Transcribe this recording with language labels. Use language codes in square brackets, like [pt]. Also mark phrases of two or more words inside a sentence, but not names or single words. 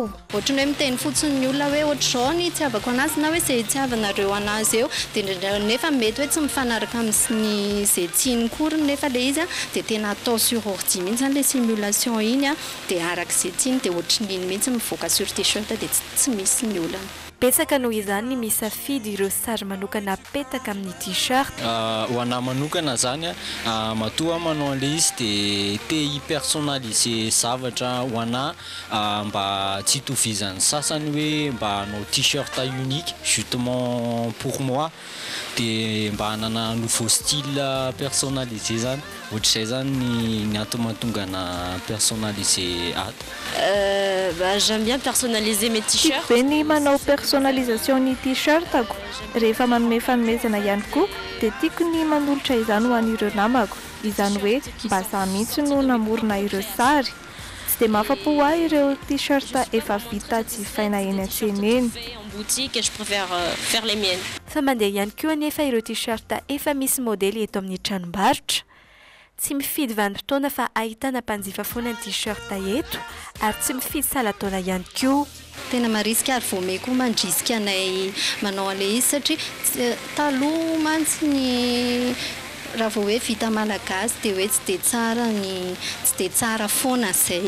[mg] Ohatra ny hoe miteny fotsiny ny olona hoe ohatr'izao ny itiavako anazy na hoe izay itiavanareo anazy eo dia nefa mety hoe tsy mifanaraka amin'ny izay tiany koriny nefa le izy dia tena atao [fr] sur ordi [mg] mihitsy zany le simulation iny dia arak'izay tiany dia ohatr'n'iny mihitsy mivoaka [fr] sur t-shirt [mg] dia tsy misy ny olana. Betsaka noho izany ny misafidy ireo sary manokana apetaka amin'ny t-shirt. Ho anahy manokana zany matoa manao an'ilay izy dia te hipersonnaliser zavatra ho anahy mba tsy hitovizan'ny sasany hoe mba hanao [fr] t-shirt unique justement pour moi [mg] dia mba hanana [fr] nouveau style personnalisé [mg] zany. Ohatr'izay zany ny antony mahatonga na personnalisé ato. [fr] J'aime bien personnaliser mes t-shirts. [mg] Be ny manao personnalisation ny t-shirtako. Rehefa manome fanomezana ihany koa dia tiako ny manolotra izany ho an'ireo namako. Izany hoe mba zaho mihitsy no namorona ireo sary. Tsy dia mahafa-po ahy ireo t-shirt efa vita jifaina eny an-tsena eny. [fr] Boutique et je préfère faire les miennes. [mg] Fa mandeha ihany koa anefa ireo t-shirt efa misy modely eto amin'ny tranombarotra. Tsy mifidy vanim-potoana fa ahitana mpanjifa foana ny t-shirt eto ary tsy mifidy salan-taona ihany koa. Tena marisika ary voamey koa mandrisika anay manao an'ilay izy satria taloha mantsy ny raha vao hoe vita malagasy dia hoe tsy dia tsara foana izay.